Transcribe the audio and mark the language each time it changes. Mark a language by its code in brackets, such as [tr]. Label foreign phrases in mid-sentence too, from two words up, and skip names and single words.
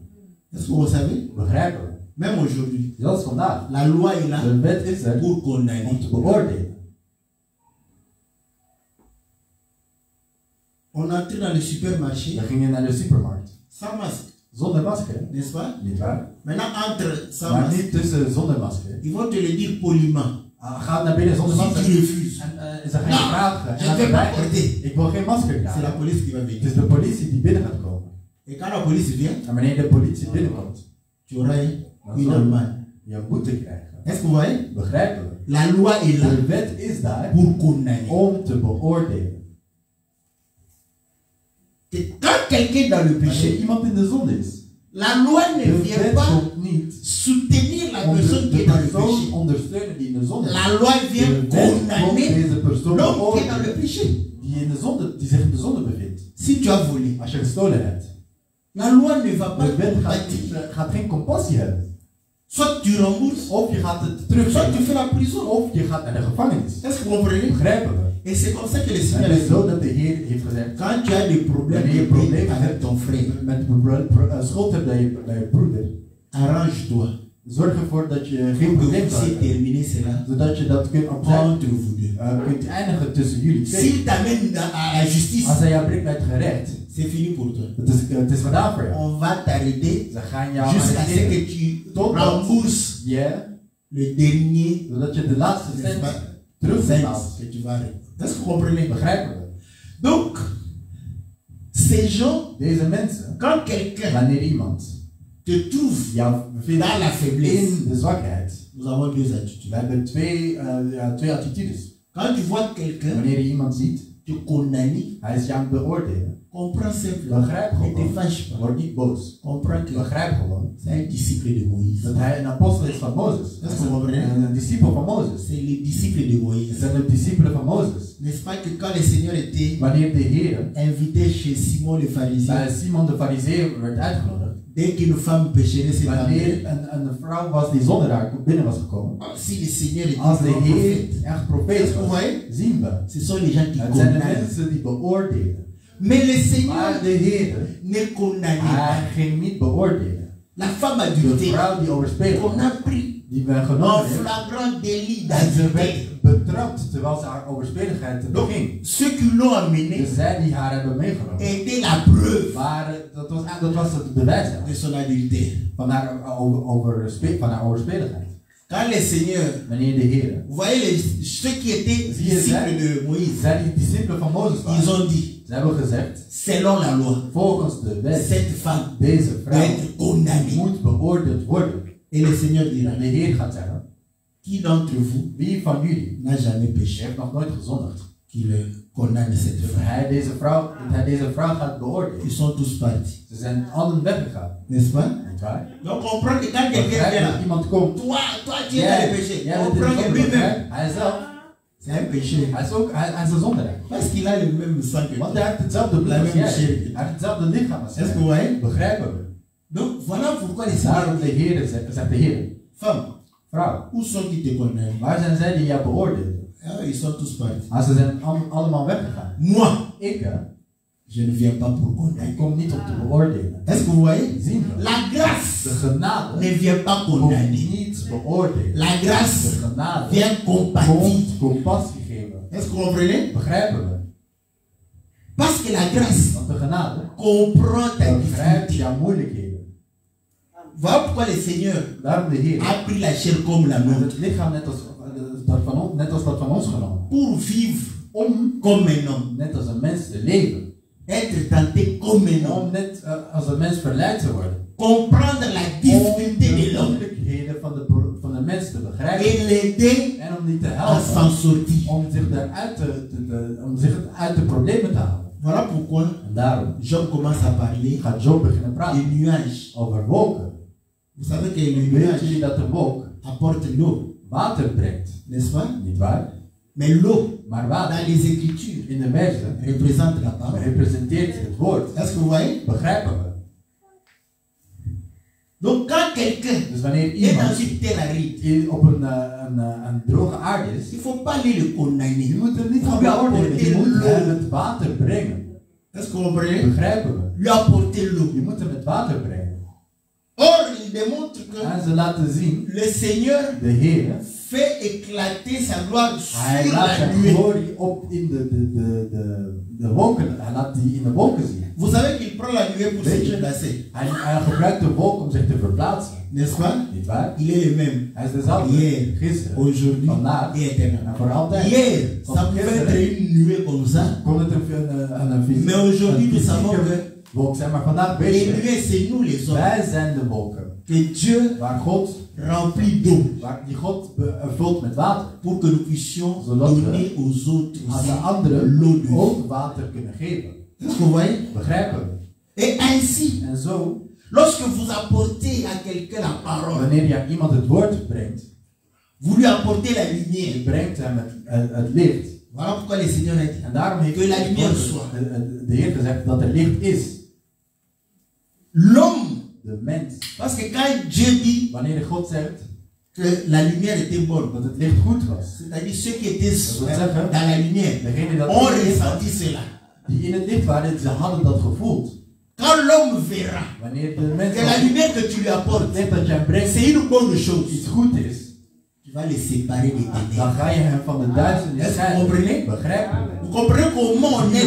[fr] Est-ce que vous savez? [nl] Begrijpen we? [fr] Même aujourd'hui, [nl] Zelfs vandaag. [fr] la loi est là [nl] De wet is er [fr] pour condamner. [nl] om te beoordelen. [fr] On entrait dans le supermarché [nl] We gingen naar de supermarkt. [fr] sans masque, [nl] Zonder masker, [fr] n'est-ce pas? [nl] niet waar? [fr] Maintenant, entre sans [nl] Maar [fr] masque, [nl] niet tussen zonder masker. [fr] ils vont te le dire poliment. [nl] Ga naar binnen zonder [fr] Si [nl] masker. [fr] tu refuses, [nl] En ze gaan je vragen. [fr] je [nl] En [fr] ne vais [nl] dan [fr] pas [nl] zeggen, [fr] porter. [nl] ik wil geen masker [fr] C'est la [nl] dragen. [fr] police qui va [nl] Het [fr] venir. [nl] is de politie die binnen gaat komen. [fr] Et quand la police vient, [nl] En wanneer de politie binnenkomt, [fr] tu auras [nl] dan [fr] une [nl] zal [fr] amende. [nl] je een boete krijgen. [fr] Est-ce que vous voyez? [nl] Begrijpen we? [fr] La loi est là [nl] De wet is daar [fr] pour condamner. [nl] om te beoordelen. [fr] Et quand quelqu'un est dans le [nl] Als [fr] péché, [nl] iemand in de zonde is, [fr] la loi ne [nl] de [fr] vient [nl] wet [fr] pas [nl] komt niet [fr] soutenir la [nl] om [fr] personne qui [nl] de [fr] est dans le [nl] persoon [fr] péché. [nl] ondersteunen die in de zonde is. [fr] La loi vient [nl] De wet komt [fr] condamner [nl] deze persoon [fr] l'homme qui est dans le [nl] beoordelen [fr] péché. [nl] die in de zonde, die zich in de zonde bevindt. [fr] Si tu as volé, [nl] Als je gestolen hebt, [fr] la loi ne va pas [nl] de wet [fr] compatir. [nl] gaat geen compassie hebben. [fr] Soit tu rembourses, [nl] Of je gaat het [fr] soit tu [nl] teruggeven, [fr] fais la prison. [nl] of je gaat naar de gevangenis. [fr] Est-ce que vous comprenez? [nl] Begrijpen we? [fr] Et c'est comme ça que le [nl] En [fr] Seigneur [nl] het [fr] a [nl] is zo [fr] dit, [nl] dat de Heer heeft gezegd, [fr] quand tu as des problèmes [nl] wanneer je problemen [fr] avec [nl] hebt [fr] ton frère, [nl] met schuld hebt bij je broeder, [fr] arrange-toi [nl] zorg ervoor dat je geen [fr] pour que [nl] probleem [fr] vous [nl] zal [fr] puissiez [nl] hebben. [fr] terminer cela [nl] Zodat je dat kunt opzetten, [fr] entre vous deux. [nl] kunt eindigen tussen jullie twee. [fr] S'il t'amène à la justice, [nl] Als hij jou brengt bij het gerecht, [fr] c'est fini pour toi. [nl] het is gedaan voor jou. [fr] On va t'arrêter [nl] Ze gaan jou [fr] jusqu'à ce [nl] arresteren. [fr] que tu [nl] Totdat [fr] rembourses [nl] je, [fr] le dernier [nl] zodat je de laatste [fr] n'est-ce [nl] cent [fr] pas, [nl] terugbetaalt. [fr] cent que tu vas rendre. Est-ce que vous comprenez? [nl] Begrijpen we? [fr] Donc, ces gens, [nl] Deze mensen, [fr] quand quelqu'un [nl] wanneer iemand [fr] te trouve [nl] jou bevindt [fr] dans la faiblesse, [nl] in de zwakheid, [fr] nous avons deux attitudes. [nl] we hebben twee attitudes. [fr] Quand tu vois quelqu'un [nl] Wanneer je iemand ziet, [fr] te condamner, [nl] hij is jou aan het beoordelen. [fr] comprends simplement. [nl] Begrijp [fr] Ne te [nl] gewoon. [fr] fâche pas. [nl] Word niet boos. [fr] Comprends que [nl] Begrijp gewoon [fr] c'est un disciple de Moïse. [nl] dat hij een apostel is van Mozes. Dat is gewoon, hè? Een discipel van Mozes. [fr] C'est les disciples de [nl] Het [fr] Moïse. [nl] zijn de discipelen van Mozes. [fr] N'est-ce pas que quand le Seigneur était [nl] Wanneer de Heer [fr] invité chez Simon le pharisien, [nl] bij Simon de Farizeeër werd uitgenodigd, [fr] dès qu'une femme pécheresse s'est [nl] wanneer [fr] entrée, [nl] een vrouw was die zonder haar binnen was gekomen, [fr] si le Seigneur était [nl] als de [fr] un [nl] Heer [fr] prophète, [nl] echt profeet [fr] est-ce que vous [nl] was, [fr] voyez? [nl] zien we. [fr] Ce sont les gens qui [nl] Het zijn de [fr] condamnent. [nl] mensen die beoordelen. [fr] Mais le Seigneur [nl] Maar de Heer, [fr] ne condamnait pas. [nl] hij ging niet beoordelen. [fr] La femme [nl] De [fr] adultère [nl] vrouw die overspeeld [fr] qu'on [nl] was, [fr] a pris [nl] die werd [fr] en [nl] genomen heeft, [fr] flagrant délit [nl] en ze [fr] d'adultère. [nl] werd betrapt terwijl ze haar overspeligheid [fr] Donc, [nl] beging. [fr] ceux qui l'ont amené [nl] Dus zij die haar hebben meegenomen, [fr] était la preuve [nl] dat was het bewijs [fr] de son adultère. [nl] van haar overspeligheid. [fr] Quand le Seigneur, [nl] Wanneer de Heer, [fr] vous voyez ceux qui étaient [nl] Zie je [fr] disciples de Moïse, [nl] zij die discipelen van Mozes [fr] ils [nl] waren, [fr] ont dit, [nl] ze hebben gezegd, [fr] selon la loi, [nl] volgens de wet, [fr] cette femme [nl] deze [fr] doit [nl] vrouw [fr] être condamnée. [nl] moet beoordeeld worden. [fr] Et le Seigneur dira, [nl] En de Heer gaat zeggen, [fr] qui d'entre vous [nl] wie van jullie [fr] n'a jamais péché, [nl] heeft nog nooit gezondigd? [fr] qu'il condamne cette [nl] Dat [fr] femme. [nl] hij deze vrouw gaat beoordelen. [fr] Ils sont tous partis, [nl] Ze zijn allen weggegaan. [fr] n'est-ce pas? [nl] Niet waar? [fr] Donc on comprend que quand quelqu'un [nl] Begrijp [fr] vient [nl] dat [fr] là, [nl] iemand komt. [fr] toi tu es dans le péché, [nl] Jij [fr] on [nl] bent in [fr] comprend [nl] de [fr] que [nl] zonde, [fr] lui-même, [nl] begrijp? Hij zelf, [fr] c'est un péché. [nl] hij is een zondaar. [fr] Parce qu'il a le même sang que [nl] Want [fr] toi. [nl] hij heeft hetzelfde bloed als [fr] La [nl] jij. [fr] même chair. [nl] Hij heeft hetzelfde lichaam als [fr] Est-ce que vous [nl] jij. [fr] voyez? [nl] Begrijpen we? [fr] Donc voilà pourquoi le Seigneur [nl] Daarom de Heer zegt de Heer, [fr] femme, [nl] vrouw, [fr] où sont qui te condamnent? [nl] waar zijn zij die jou beoordeelden? [fr] Ah, ils sont tous partis. [nl] Maar ze zijn allemaal weggegaan. [fr] Moi, [nl] Ik, [fr] je ne viens pas pour [nl] ik [fr] condamner. [nl] kom niet om te beoordelen. [fr] Est-ce que vous voyez? [nl] Zien we? [fr] La [nl] De [fr] grâce [nl] genade [fr] ne vient pas [nl] komt [fr] condamner. [nl] niet beoordelen. [fr] La grâce [nl] De genade [fr] vient compatir. [nl] komt compassie geven. [fr] Est-ce que vous comprenez? [nl] Begrijpen we? [fr] Parce que la grâce [nl] Want de genade [fr] comprend ta [nl] begrijpt [fr] difficulté. [nl] jouw moeilijkheden. [fr] Voilà pourquoi le Seigneur [nl] Daarom de Heer [fr] a pris la chair comme la [nl] heeft [fr] nôtre [nl] het lichaam net als dat van ons genomen. [fr] pour vivre [nl] Om [fr] comme un homme, [nl] net als een mens te leven. [fr] être tenté comme un homme, [nl] Om net als een mens verleid te worden. [fr] comprendre la difficulté de l'homme [nl] moeilijkheden van de mens te begrijpen. [fr] et l'aider [nl] En om die te [fr] à s'en [nl] helpen. [fr] sortir. [nl] Om zich uit de problemen te halen. [fr] Voilà pourquoi [nl] En daarom [fr] Job commence à parler [nl] gaat Job beginnen [fr] des [nl] praten [fr] nuages. [nl] over wolken. [fr] Vous savez que le [nl] Weet [fr] nuage [nl] jullie dat de wolk [fr] apporte l'eau, [nl] water brengt? [fr] n'est-ce pas? [nl] Niet waar? [fr] Mais l'eau, [nl] Maar [fr] dans [nl] water [fr] les Écritures, [nl] in de versen [fr] représente la parole. [nl] representeert het woord. [fr] Est-ce que vous voyez? [nl] Begrijpen we? [fr] Donc quand quelqu'un [nl] Dus wanneer [fr] est dans [nl] iemand [fr] une terre aride, [nl] op een droge aarde is, [fr] il ne faut pas aller le condamner. [nl] je moet hem niet [fr] Il [nl] gaan [fr] faut lui [nl] beoordelen. Je [fr] apporter [nl] moet hem [fr] l'eau. [nl] het water brengen. [fr] Est-ce que vous comprenez? [nl] Begrijpen we? [fr] Lui apporter l'eau. [nl] Je moet hem het water brengen. [fr] Or, il démontre que [nl] En ze laten zien, [fr] le Seigneur [nl] de Heer, [fr] fait éclater sa gloire [nl] hij [fr] sur [nl] laat [fr] la [nl] zijn [fr] nuée. [nl] glorie op in de wolken. Hij laat die in de wolken zien. [fr] Vous savez qu'il prend la nuée pour se [nl] Weet je, [fr] déplacer, [nl] hij gebruikt de wolk om zich te verplaatsen. [fr] n'est-ce pas? [nl] Niet waar? [fr] Il est le même, [nl] Hij is dezelfde. [fr] hier, [nl] Gisteren, [fr] aujourd'hui [nl] vandaag [fr] et éternellement. [nl] en voor altijd. [fr] Hier, ça pouvait être une nuée comme ça, [nl] Kon het een fysiek, [fr] mais aujourd'hui [nl] een [fr] nous savons [nl] fysieke [fr] que [nl] wolk zijn, maar vandaag [fr] les [nl] weet je, [fr] nuées c'est nous les hommes, [nl] wij zijn de wolken. [fr] que Dieu [nl] Waar God, [fr] remplit d'eau [nl] die God vult met water. [fr] pour que nous puissions [nl] Zodat we [fr] donner aux autres [nl] Aan de [fr] aussi [nl] anderen [fr] l'eau de vie. [nl] ook water kunnen geven. [fr] Est-ce que vous voyez? [nl] Begrijpen we? [fr] Et ainsi, [nl] En zo, [fr] lorsque vous apportez à quelqu'un la parole, [nl] wanneer je aan iemand het woord brengt, [fr] vous lui apportez la [nl] je [fr] lumière. [nl] brengt hem het licht. [fr] Voilà pourquoi le Seigneur a dit [nl] En daarom heeft [fr] que la lumière [nl] God, [fr] soit. [nl] de Heer gezegd dat er licht is. [fr] L'homme, [nl] De mens. [fr] parce que quand Dieu dit [nl] Wanneer God zegt [fr] que la lumière était bonne, [nl] dat het licht goed was, [fr] c'est-à-dire ceux qui étaient [nl] Dat wil zeggen, [fr] dans la lumière [nl] degene dat [fr] ont [nl] in het licht was, [fr] ressenti cela. [nl] die in het licht waren, ze hadden dat gevoeld. [fr] Quand l'homme verra [nl] Wanneer de mens [fr] que la lumière que tu lui apportes, [nl] het licht dat je hem brengt [fr] c'est une bonne chose, [nl] iets goed is, [fr] tu vas les séparer des [nl] dan [fr] ténèbres. [nl] ga je hem van de duisternis [fr] Est-ce que vous [nl] scheiden. [fr] comprenez? [nl] Begrijpen we? [fr] Vous comprenez comment on aide